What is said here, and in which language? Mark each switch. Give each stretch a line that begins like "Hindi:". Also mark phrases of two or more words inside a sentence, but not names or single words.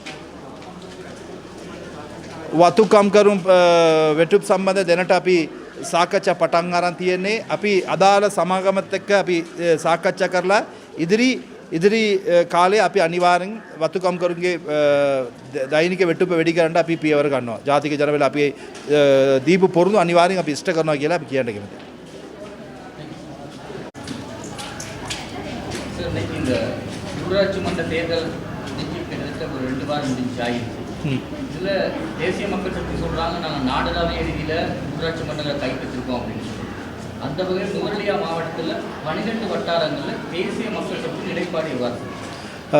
Sinhala: වතුකම් කරුම් වෙටුප් සම්බන්ධ දැනට අපි සාකච්ඡා පටන් අරන් තියෙන්නේ. අපි අදාළ සමාගමත් එක්ක අපි සාකච්ඡා කරලා ඉදිරි කාලේ අපි අනිවාර්යෙන් වතුකම් කරුන්ගේ දෛනික වෙටුප වැඩි කරන්න අපි පියවර ගන්නවා. ජාතික ජනබල අපි දීපු පොරුදු අනිවාර්යෙන් අපි ඉෂ්ට කරනවා කියලා අපි කියන්න කැමතියි.
Tamil: இந்த ஊராட்சி மன்ற தேர்தல் கிட்டத்தட்ட ஒரு 2 வாரம் முடிஞ்சாயிடுச்சு. இதில் தேசிய மக்கள் சக்தி சொல்கிறாங்க நாங்கள் நாடளாவிய ரீதியில் ஊராட்சி மன்றங்களை கைப்பற்றிருக்கோம் அப்படின்னு சொல்லி. அந்த வகையில் நுவரெலியா மாவட்டத்தில் 12 வட்டாரங்களில் தேசிய மக்கள் சக்தி நிலைப்பாடு எவ்வாறு?